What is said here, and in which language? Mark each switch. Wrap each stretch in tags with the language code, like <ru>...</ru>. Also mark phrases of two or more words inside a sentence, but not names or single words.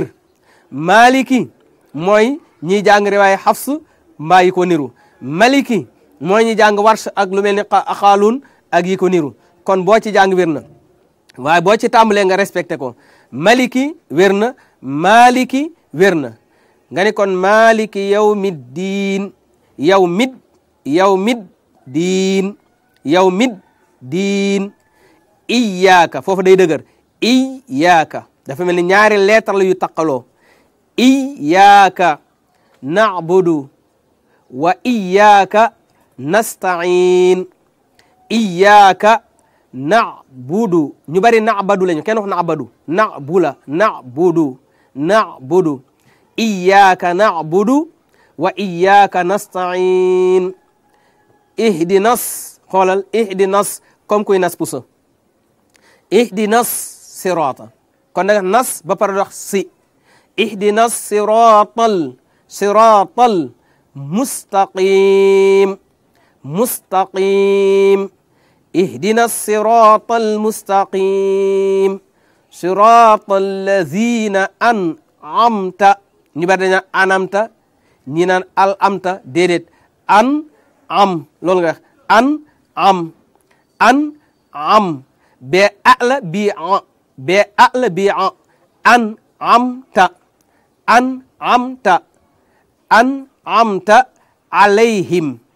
<wo>maliki mooy ñiy jàng riwaaya Hafs mbaa yi ko niru maliki mooy ñi jàng Warsh ak lu mel ni Xaaluun ak yi ko niru kon boo ci jàng wér na waaye boo ci tàmbalee nga respecté ko maliki wér na maliki wér na nga ni kon</wo> <ar>مالك يوم الدين يوم الدين إياك</ar> <wo>foofu day dëgër iyyaka dafa mel ni ñaari lettre la yu taqaloo</wo> <ar>إياك نعبد وإياك نستعين إياك نعبد</ar> <wo>ñu bari na'badu lañu kenn wax</wo> <ar>نعبد إياك نعبد وإياك نستعين</ar> <wo>ihdinas xoolal ihdinas comme kuy nas puso</wo> <ar>اهدنا الصراط</ar> <wo>kon nag nas ba pare wax si</wo> <ar>اهدنا الصراط المستقيم اهدنا الصراط المستقيم صراط الذين أنعمت</ar> <wo>ñu bari dañu anamta ñi naan al amta déedéet an am loolu nga wax an am be ala bi</wo> <ar>أنعمت عليهم</ar>